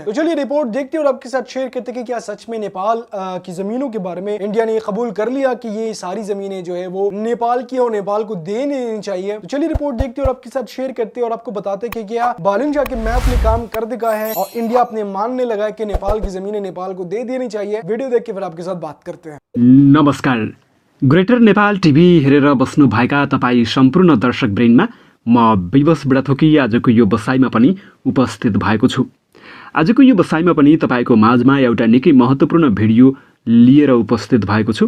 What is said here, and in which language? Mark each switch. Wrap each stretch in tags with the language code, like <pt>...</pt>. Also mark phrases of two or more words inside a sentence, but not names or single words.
<hi>तो चलिए रिपोर्ट देखते हैं और आपके साथ शेयर करते कि क्या सच में नेपाल की जमीनों के बारे में इंडिया ने कबूल कर लिया कि ये सारी जमीनें जो है वो नेपाल की और नेपाल को देनी चाहिए। तो चलिए रिपोर्ट देखते हैं और आपके साथ शेयर करते हैं और आपको बताते हैं कि क्या बालन शाह के मैप ने काम कर दिखा है और इंडिया अपने मानने लगा है कि नेपाल की जमीनें नेपाल को दे देनी चाहिए। वीडियो देख के फिर आपके साथ बात करते हैं।</hi> <ne>नमस्कार। ग्रेटर नेपाल टिभी हेरेर बस्नुभएका तपाईँ सम्पूर्ण दर्शकवृन्दमा म विवश बुढाथोकी आजको यो बसाइमा पनि उपस्थित भएको छु। आजको यो बसाइमा पनि तपाईको माझमा एउटा निकै महत्त्वपूर्ण भिडियो लिएर उपस्थित भएको छु।</ne>